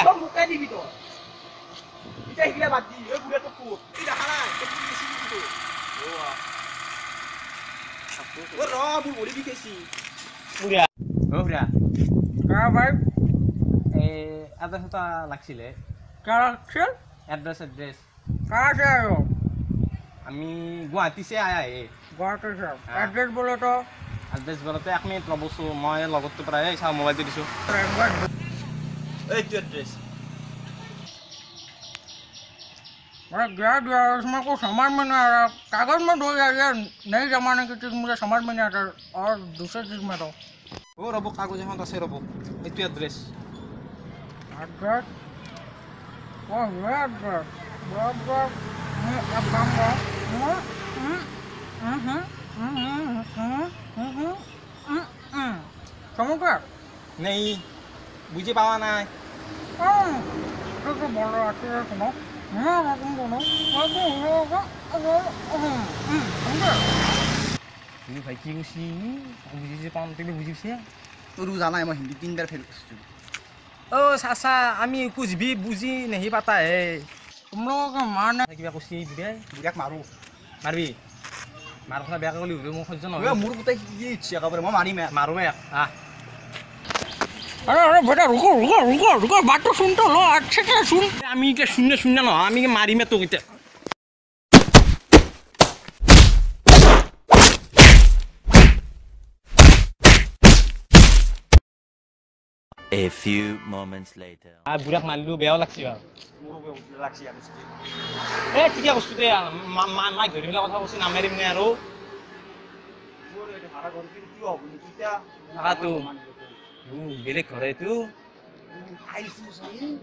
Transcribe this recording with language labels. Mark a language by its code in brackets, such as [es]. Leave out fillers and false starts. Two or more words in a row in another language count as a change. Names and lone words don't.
[as] মোকাই দিবি তই এতিয়া শিকিলে বাদ দি এই বুঢ়া তোক ক'ত এই দেখা নাই মোৰ ভৰি বিষাইছি বুঢ়া বুঢ়া [hi] का भाई [as] এই এড্ৰেছ এটা লাগছিলে কালেকশন এড্ৰেছ [hi] कहाँ से आए हो আমি गुवाहाटी से आया गुवाहाटी से एड्रेस बोलो तो [as] এড্ৰেছ বলতে 1 মিনিট ৰ'বছো মই লগতো প্ৰায় চাওঁ মোবাইলটো দিছোঁ এইটো এড্ৰেছ [hi] अरे गया दिया उसमें कोई समझ में नहीं आ रहा कागज में दो यार ये नई जमाने की चीज़ मुझे समझ में नहीं आता और दूसरे चीज़ में तो [as] অ' ৰ'ব কাগজ এখন আছে ৰ'ব এইটো এড্ৰেছ [hi] एड्रेस वो है एड्रेस बराबर अब काम समझ गया [as] নেই বুজি পাৱা নাই [hi] तो बोल रहा है सुनो [as] তুমি ভাই কি কৈছি বুজি যে পাম তুমি বুজিছে তোৰো জানাই মই হিন্দী 3 বাৰ ফেল কৰিছোঁ [hi] অ' চাচা আমি कुछ भी বুজি नहीं पाता है तुम लोगों का मारने [as] কিবা কৈছি বুঢ়াই বুঢ়াক মাৰোঁ মাৰবি মাৰ কথা বেয়াকৈ ক'লি মোৰ সহ্য নহয় মোৰ গোটেই কি ইচ্ছা একেবাৰে মই মাৰিম মাৰো আহ [hi] अरे अरे बेटा रुको रुको रुको रुको बात तो सुन तो लो अच्छे से सुन [as] আমি এতিয়া শূন্য নহয় আমি মাৰিমে তোক এতিয়া [en] A few moments later. [as] বুঢ়াক মাৰিলো বেয়াও লাগছি বাৰু মোৰো লাগছি আৰু ঠিকে কৈছোঁ দে মাক ধৰি পেলাই কথা কৈছি নামাৰিম নে আৰু মোৰ এইটো ভাড়া ঘৰ কিন্তু কিয় হ'ব নেকি এতিয়া ভাড়াটো বেলেগ ঘৰ এইটো আহিছোঁ চাই